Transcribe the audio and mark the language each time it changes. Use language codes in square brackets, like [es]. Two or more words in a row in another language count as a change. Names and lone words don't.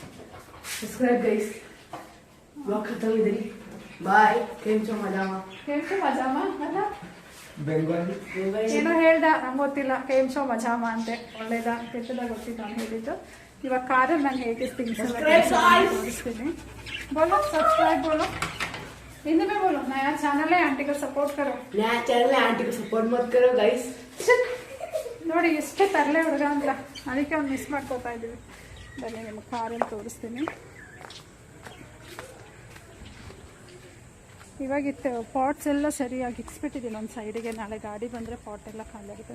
[kn] ಏನೋ ಹೇಳ್ದ, ನಂಗೆ ಗೊತ್ತಿಲ್ಲ. ಕೇಮ್ಶೋ ಮಜಾಮ ಅಂತೆ, ಒಳ್ಳೇದ ಕೆಟ್ಟದ ಗೊತ್ತಿಲ್ಲ ಅಂತ ಹೇಳಿದ್ದು. ಇವಾಗ ಕಾರಲ್ಲಿ ನಾನು ಹೇಗೆ ಥಿಂಗ್ಸ್ ಎಲ್ಲ ತೋರಿಸ್ತೀನಿ. [hi] बोलो, सब्सक्राइब बोलो, हिंदी में बोलो। नया चैनल है, आंटी को सपोर्ट करो। नया चैनल है, आंटी को सपोर्ट मत करो गाइस। [kn] ನೋಡಿ ಎಷ್ಟು ತರಲೆ ಹುಡುಗ ಅಂತ, ಅದಕ್ಕೆ ಅವ್ನು ಮಿಸ್ ಮಾಡ್ಕೋತಾ ಇದ್ದೀವಿ. ಬನ್ನಿ ನಿಮ್ಗೆ ಕಾರಲ್ಲಿ ತೋರಿಸ್ತೀನಿ. ಇವಾಗಿತ್ತು ಪಾಟ್ಸ್ ಎಲ್ಲ ಸರಿಯಾಗಿ ಇಕ್ಸ್ಬಿಟ್ಟಿದ್ದೀನಿ ಒಂದು ಸೈಡಿಗೆ. ನಾಳೆ ಗಾಡಿ ಬಂದರೆ ಪಾಟ್ ಎಲ್ಲ ಖಾಲಿ ಆಗುತ್ತೆ.